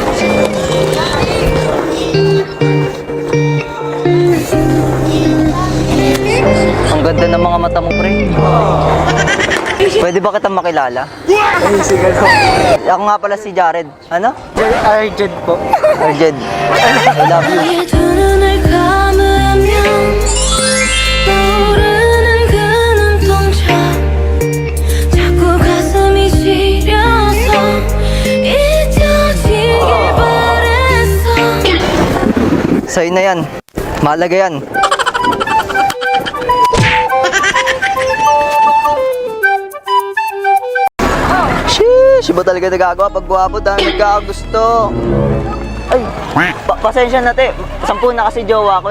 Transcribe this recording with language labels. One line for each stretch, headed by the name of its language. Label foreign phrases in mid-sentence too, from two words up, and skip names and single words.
Filipino: Ang ganda ng mga mata mo, pre. Pwede ba kita makilala? Sige po. Ako nga pala si Jared. Ano? Arjed po. Arjed.
English: I love you.
Korean: 너의 두 눈을 감으면 떠오르는 그 눈동자 자꾸 가슴이 시려서 잊혀지길 바랬어
Filipino: Sa'yo na yan. Mahalaga yan. Sheesh! Iba talaga nagagawa pag gwapo dahil nagkakagusto. Ay! Pasensya na, te. 10 na kasi jowa ko.